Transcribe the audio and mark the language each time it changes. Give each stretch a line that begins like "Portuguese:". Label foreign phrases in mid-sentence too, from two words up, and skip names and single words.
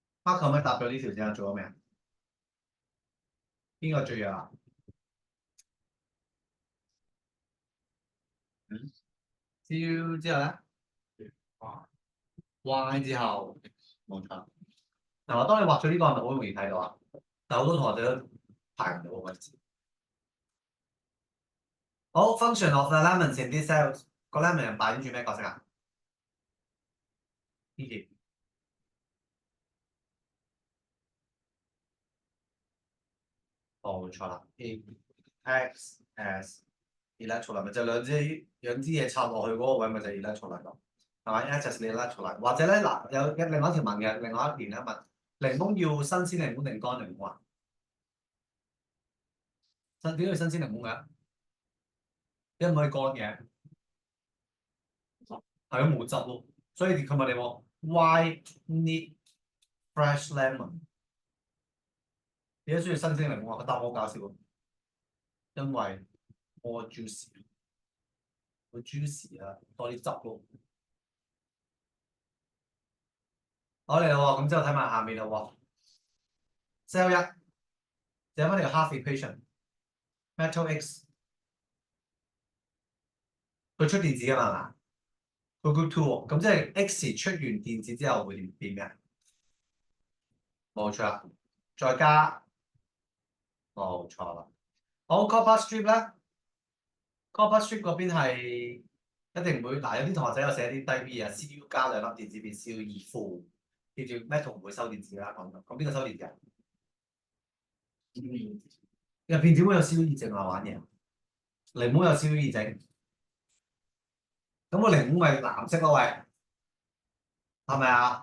Cantonese: Mark 可唔可以答咗呢條先啊？做咗未啊？邊個最弱啊？Q 之後咧，Y 之後冇錯。嗱，當你畫咗呢個係咪好容易睇到啊？但好多同學仔都排唔到個位置。好
English: function of the elements in this cells
Cantonese: 個 element 扮演住咩角色啊？呢條冇錯啦。
English: X as electrolyte
Cantonese: 咪就兩支嘢插落去嗰個位咪就係 electrolyte咯，係咪 ？
English: X as electrolyte
Cantonese: 或者咧嗱有另外一條問嘅，另外一邊咧問檸檬要新鮮檸檬定乾檸檬啊？點解要新鮮檸檬嘅？因為唔可以乾嘅，係咯冇汁咯，所以佢問你喎
English: Why need fresh lemon？
Cantonese: 點解需要新鮮檸檬啊？佢答我好搞笑喎，因為
English: more juicy，
Cantonese: 好 juicy 啊，多啲汁咯。好嚟啦喎，咁之後睇埋下面啦喎。cell 一就翻條
English: half equation，
Cantonese: metal X 佢出電子㗎嘛係嘛？佢
English: group two
Cantonese: 喎，咁即係 X 出完電子之後會變咩啊？冇錯啦，再加冇錯啦。好
English: copper strip
Cantonese: 咧 ，
English: copper strip
Cantonese: 嗰邊係一定唔會嗱，有啲同學仔有寫啲低 B 啊，Cu 加兩粒電子變 Cu 二負，記住 metal 唔會收電子啦，講到咁邊個收電子啊？入邊點會有 Cu 二正啊玩嘢？檸檬有 Cu 二正，咁個檸檬咪藍色咯喂，係咪啊？